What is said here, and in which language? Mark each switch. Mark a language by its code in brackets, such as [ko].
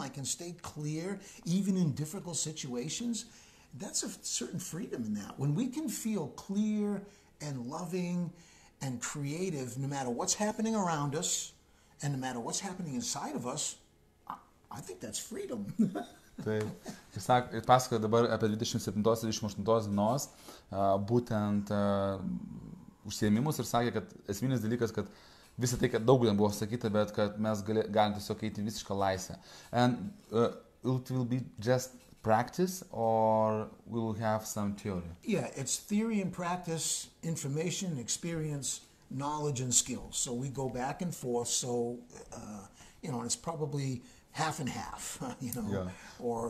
[en] I can stay clear, even in difficult situations. That's a certain freedom in that. When we can feel clear and loving and creative, no matter what's happening around us and no matter what's happening inside of us, I think that's freedom. [lt] Tai jis pasakoja dabar apie 27-28 dienos būtent užsiėmimus ir sakė, kad esminis dalykas, kad visą tai, kad daug buvo sakyta, bet kad mes galim tiesiog eiti visišką laisvę. [en] And it will be just practice or we will have some theory? Yeah, it's theory and practice, information, experience, knowledge, and skills. So we go back and forth. So, and it's probably half and half, or